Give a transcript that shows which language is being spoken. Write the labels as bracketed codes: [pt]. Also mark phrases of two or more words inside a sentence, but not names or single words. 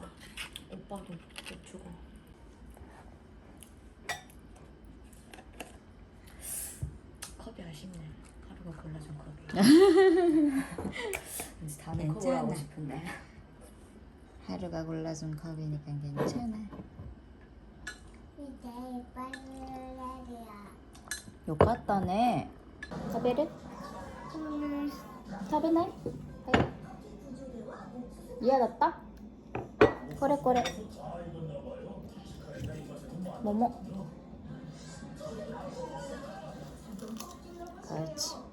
[ko] 오빠도 못 주고. 컵이 아쉽네. 하루가 골라준 컵이. 왠지 다음에 컵을 하고 싶은데. 하루가 골라준 컵이니까 괜찮아. 이제 빨리야. [ja] よかったね。食べる？食べない？はい。嫌だった？これこれ。桃。그렇지.